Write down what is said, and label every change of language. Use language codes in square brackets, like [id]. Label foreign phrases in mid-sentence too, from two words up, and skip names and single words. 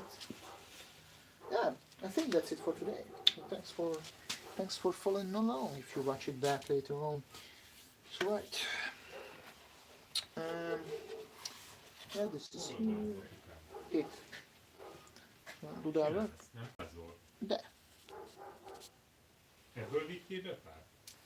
[en] Yeah, I think that's it for today. So thanks for following along if you watch it back later on. So right. Yeah, this is here. It. Do that, right? [hu] Nem ez volt. De. Ebből vittél be pár?